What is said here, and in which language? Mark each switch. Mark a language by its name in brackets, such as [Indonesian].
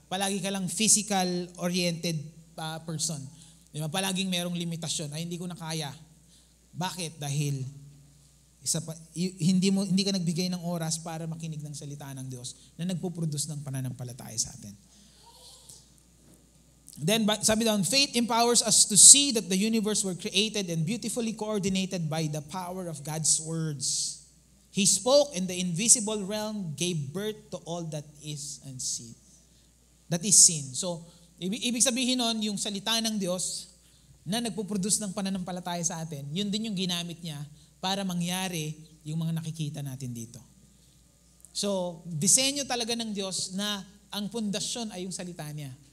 [Filipino] Palagi ka lang physical-oriented person. Diba? Palaging merong limitasyon. Ay, hindi ko na kaya. Bakit? Dahil hindi ka nagbigay ng oras para makinig ng salita ng Diyos na nagpo-produce ng pananampalataya sa atin. [English] Then, [Filipino] sabi down, [English] faith empowers us to see that the universe were created and beautifully coordinated by the power of God's words. He spoke and the invisible realm gave birth to all that is unseen. That is seen. [Filipino] So, ibig sabihin nun, yung salita ng Diyos na nagpo-produce ng pananampalataya sa atin, yun din yung ginamit niya para mangyari yung mga nakikita natin dito. So, disenyo talaga ng Diyos na ang pundasyon ay yung salita niya.